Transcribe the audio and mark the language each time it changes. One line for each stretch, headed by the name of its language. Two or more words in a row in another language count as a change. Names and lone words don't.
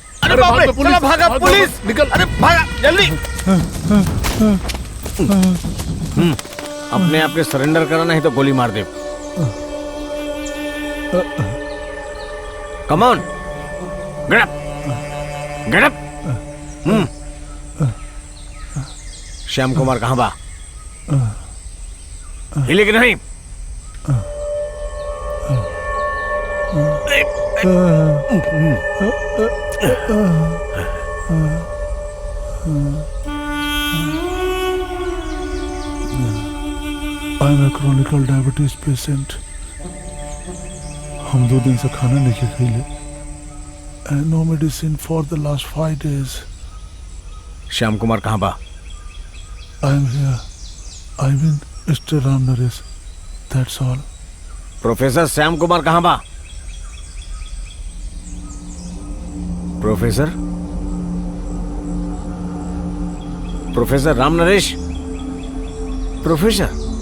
Bhojpuri: अरे अरे बाप भाग रे, बे, पुलिस! चलो भागा भाग, पुलिस! भाग, निकल! अरे भागा जल्दी! अपने आप के सरेंडर करा नहीं तो गोली मार दे।
English: come on, get up, get up.
Bhojpuri: श्याम कुमार कहाँ बा? हिले कि नहीं?
English: I am a chronicle diabetes patient.
Bhojpuri: हम 2 दिन से खाना नहीं खिले
English: and no medicine for the last 5 days.
Bhojpuri: श्याम कुमार कहाँ बा?
English: I am here. I mean Mister Ram Naresh, that's all.
Bhojpuri: प्रोफेसर श्याम कुमार कहाँ बा? प्रोफेसर प्रोफेसर राम नरेश, प्रोफेसर।